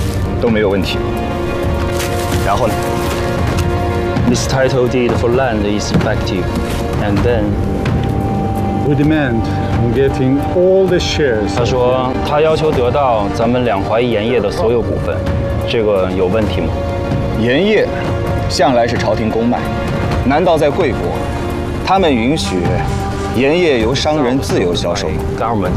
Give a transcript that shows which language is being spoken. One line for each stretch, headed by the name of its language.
Chinese: 这些盐场盐铺的地契都没有问题。然后呢
English: ？This title deed for land is effective, and then we demand on getting all the shares.
Chinese: 他说，他要求得到咱们两淮盐业的所有股份，这个有问题吗？盐业向来是朝廷公卖，难道在贵国，他们允许盐业由商人自由销售吗？Government